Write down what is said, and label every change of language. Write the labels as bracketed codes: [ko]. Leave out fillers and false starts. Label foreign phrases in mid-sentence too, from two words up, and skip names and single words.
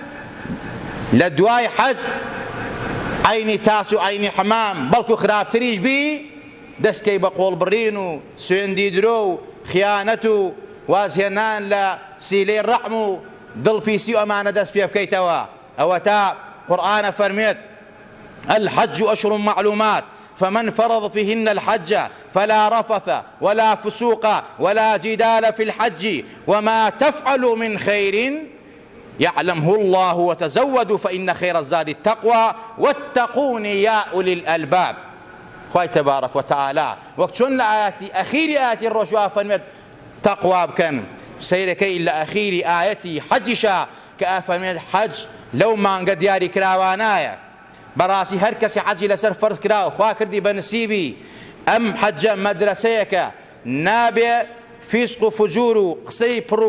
[ckb] لە دوای حەج عینی تاس و عینی حەمام بەڵکو خراپتریش بی دەستکەی بە قۆڵبڕین و سوێندی درۆ و خیانەت و وازهێنان لە سیلەی ڕەحم و دڵپیسی و ئەمانە دەست پێ بکەیتەوە ئەوە تا قورئانە فەرمێت [ar] الحج أشهر معلومات فمن فرض فيهن الحج فلا رفث ولا فسوق ولا جدال في الحج وما تفعلوا من خير يعلمه الله وتزودوا فإن خير الزاد التقوى واتقون يا أولي الألباب خوای تبارك وتعالى [ckb] وەک چۆن لە ئاەتی ئەخیری ئاەتی ڕۆژوا فەرمێت تەقوا بکەن سەیرەکەی لە ئەخیری ئاەتی حەجیشە کە ئەفەرمێت حەج لەو مانگە دیاری کراوانایە بەڕاستی هەر کەسی حەجی لەسەر فەرز کراوە خوا کردی بە نسیبی ئەم حەجە مەدرسەیەکە نابێ فیسق و فجور و قسەی پڕ و